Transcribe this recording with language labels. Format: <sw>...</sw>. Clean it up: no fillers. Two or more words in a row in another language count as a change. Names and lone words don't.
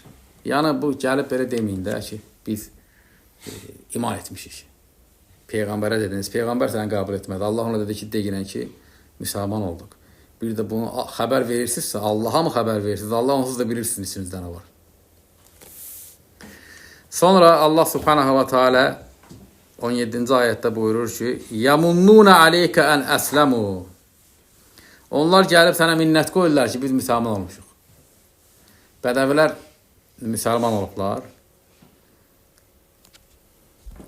<az>Yəni, bu gəlib belə deməyin də ki, biz iman etmişik. Peyğəmbərə dediniz, Peyğəmbər səni qəbul etmədi. Allah ona dedi ki, deyinən ki, müsəlman olduq. Bir də bunu xəbər verirsinizsə, Allaha mı xəbər verirsiniz? Allah onsuz da bilirsiniz içinizdə nə var. Sonra</az> <ar>الله سبحانه وتعالى</ar> <az>17-ci ayətdə buyurur ki,</az> <ar>يمنون عليك أن أسلموا.</ar> <az>Onlar gəlib sənə minnət qoyurlar ki, biz müsəlman olmuşuq. Bədəvilər müsəlman olublar.</az>